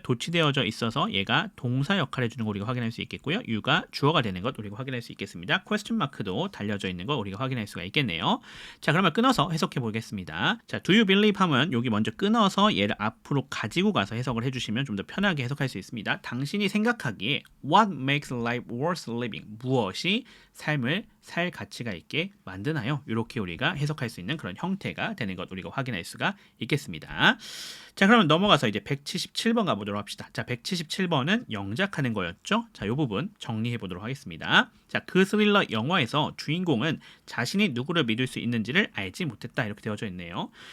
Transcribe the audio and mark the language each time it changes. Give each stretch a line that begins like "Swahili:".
Korean: 도치되어져 있어서 얘가 동사 역할을 해주는 거 우리가 확인할 수 있겠고요. you가 주어가 되는 것 우리가 확인할 수 있겠습니다. question mark도 달려져 있는 거 우리가 확인할 수가 있겠네요. 자, 그러면 끊어서 해석해 보겠습니다. 자,
English: do you believe
Korean: 하면 여기 먼저 끊어서 얘를 앞으로 가지고 가서 해석을 해주시면 좀 더 편하게 해석할 수 있습니다. 당신이 생각하기에
English: what makes life worth living?
Korean: 무엇이 삶을 살 가치가 있게 만드나요? 이렇게 우리가 해석할 수 있는 그런 형태가 되는 것 우리가 확인할 수가 있겠습니다. 자, 그러면 넘어가서 이제 177번 가보도록 합시다. 자, 177번은 영작하는 거였죠. 자, 이 부분 정리해 보도록 하겠습니다. 자, 그 스릴러 영화에서 주인공은 자신이 누구를 믿을 수 있는지를 알지 못했다 이렇게 되어져 있네요.